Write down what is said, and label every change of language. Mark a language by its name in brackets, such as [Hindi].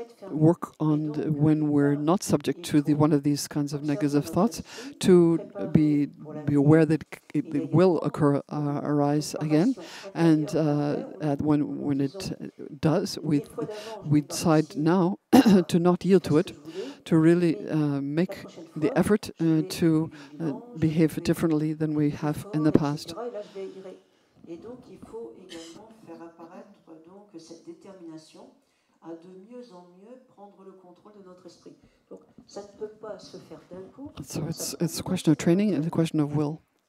[English] work on when we're not subject to one of these kinds of negative thoughts, to be aware that it will arise again, and when it does, we decide now to not yield to it, to really make the effort to behave differently than we have in the past. [French] Et donc, il faut également faire apparaître donc cette détermination à de mieux en mieux prendre le contrôle de notre esprit. Donc, ça ne peut pas se faire d'un coup. [English] So it's a question of training and a question of will.